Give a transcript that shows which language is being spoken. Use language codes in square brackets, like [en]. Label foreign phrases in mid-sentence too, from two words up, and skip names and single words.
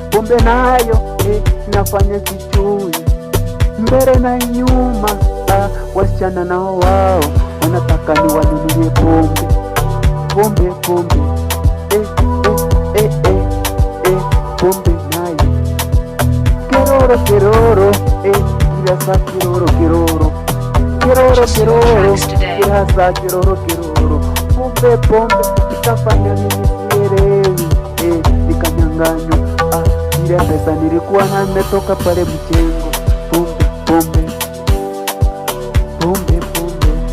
[sw] Pombe nayo, eh, nafanya sijui. Mbele na nyuma, ah, wasichana nao wao wanataka niwanunulie pombe. Pombe, pombe. Eh, eh, eh, eh, eh, pombe nayo. Keroro, keroro, eh, kila saa keroro, keroro. Keroro, [en] Purchase your keroro, tracks today. [sw] kila saa keroro, keroro. Pombe, pombe, ikafanya mimi sielewi, eh, nikanyang'anywa. Ah, ile pesa nilikuwa na nimetoka pale mjengo. Pombe, pombe. Pombe, pombe.